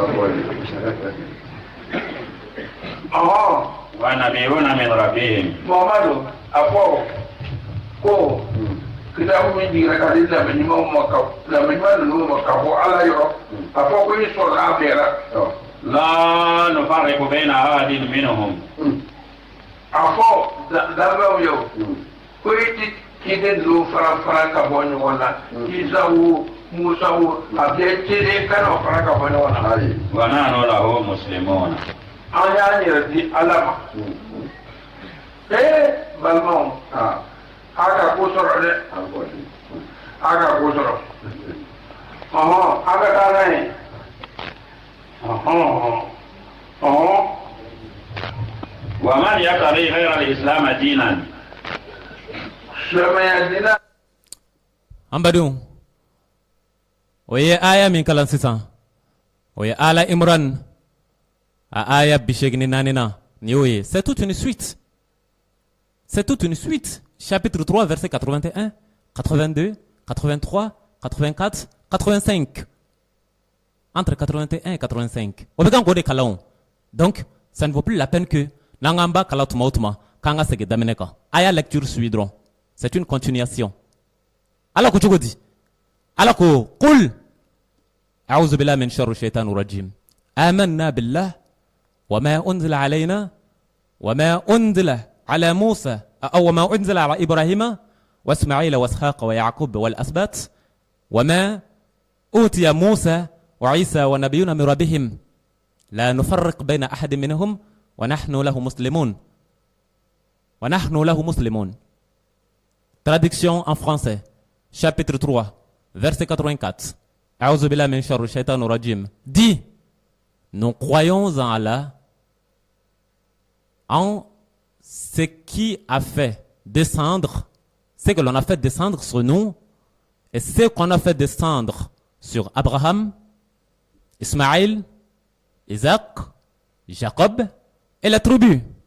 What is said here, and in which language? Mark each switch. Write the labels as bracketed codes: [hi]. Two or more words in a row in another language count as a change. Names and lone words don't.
[ar] ونبيون من ربهم [bm] Muhammadu a fɔ ko kitabu min jigira ka di lamɛnɲumanw ma lamɛnɲuman ninnu ma ka bɔ ala yɔrɔ a fɔ ko i sɔnna a bɛɛ la [ar] لا نفرق بين أحد منهم [bm] a fɔ danfɛnw ye ko i ti ciden ninnu fara ka bɔ ɲɔgɔn na Isa wo Musa wo a bɛɛ ciden kana fara ka bɔ ɲɔgɔn na [ar] ونحن له مسلمون [bm] an y'an yɛrɛ di ala ma balimaw a ka ko sɔrɔ dɛ a ka ko sɔrɔ a ka taa n'a ye [ar] ومن يبتغ غير الإسلام دينا [bm] silamɛya diinɛ an badenw o ye aya min kalan sisan o ye ala imran a aya 84 na ni y'o ye [fr] c'est toute une suite chapitre 3 verset 81 82 83 84 85 entre 81 et 85 [bm] o bɛ kan k'o de kalan [fr] donc ça ne vaut plus la peine que [bm] n'an k'an ba kalan tuma o tuma k'an ka segin daminɛ kan aya lecture suit dɔrɔn [fr] c'est une continuation [bm] ala ko cogo di ala ko [ar] قل أعوذ بالله من شر الشيطان الرجيم آمنا billah وما أنزل علينا وما أنزل على موسى أو وما أنزل على إبراهيم وإسماعيل وإسحاق ويعقوب والأسباط وما أوتي موسى وعيسى ونبينا من ربهم لا نفرق بين أحد منهم ونحن له مسلمون [fr] Traduction en français, chapitre 3, verset 84. [ar] أعوذ بالله من شر الشيطان الرجيم. [fr] Dit, nous croyons en Allah, en ce qui a fait descendre, ce que l'on a fait descendre sur nous, et ce qu'on a fait descendre sur Abraham, Ismaël, Isaac, Jacob et la tribu.